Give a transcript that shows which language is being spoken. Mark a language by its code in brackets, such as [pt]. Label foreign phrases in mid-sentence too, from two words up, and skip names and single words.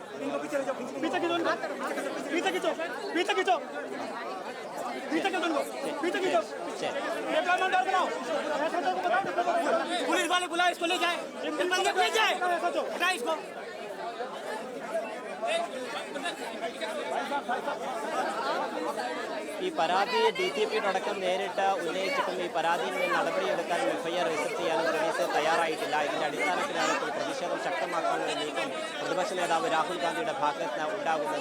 [hi] पुलिस वाले बुलाए, इसको ले जाए, ले जाए, हटाए इसको। [ml] ഈ പരാതി DCP-യോടക്കം നേരിട്ട് ഉന്നയിച്ചിട്ടും ഈ പരാതിയിൽ നിന്ന് നടപടിയെടുക്കാനും FIR രജിസ്റ്റർ ചെയ്യാനും പോലീസ് തയ്യാറായിട്ടില്ല. ഇതിന്റെ അടിസ്ഥാനത്തിലാണ് ഇപ്പോൾ പ്രതിഷേധം ശക്തമാക്കാനുള്ള നീക്കം പ്രതിപക്ഷ നേതാവ് രാഹുൽ ഗാന്ധിയുടെ ഭാഗത്ത് ഉണ്ടാകുന്നത്.